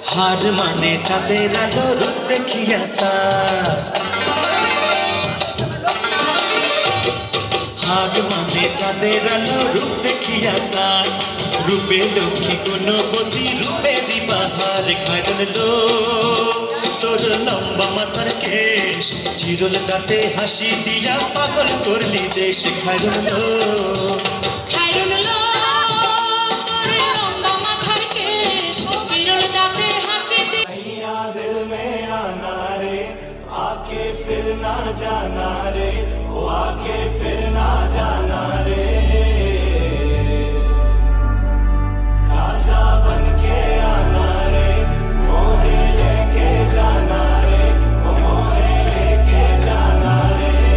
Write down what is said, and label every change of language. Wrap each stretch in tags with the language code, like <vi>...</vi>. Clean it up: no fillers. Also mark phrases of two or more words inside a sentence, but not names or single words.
<bn>হার মানে চাঁদের আলো রূপ দেখিয়া তার হার মানে চাঁদের আলো রূপ দেখিয়া তার রূপে লক্ষ্মী গুণবতী রূপেরই বাহার খায়রন লো তোর লম্বা মাথার কেশ চিরল দাঁতে হাসি দিয়া পাগল করলি দেশ খায়রন লো</bn> <hi>दिल में आना रे आके फिर ना जाना रे वो आके फिर ना जाना रे राजा बन के आना रे मोहे लेके जाना रे वो मोहे लेके जाना रे</hi>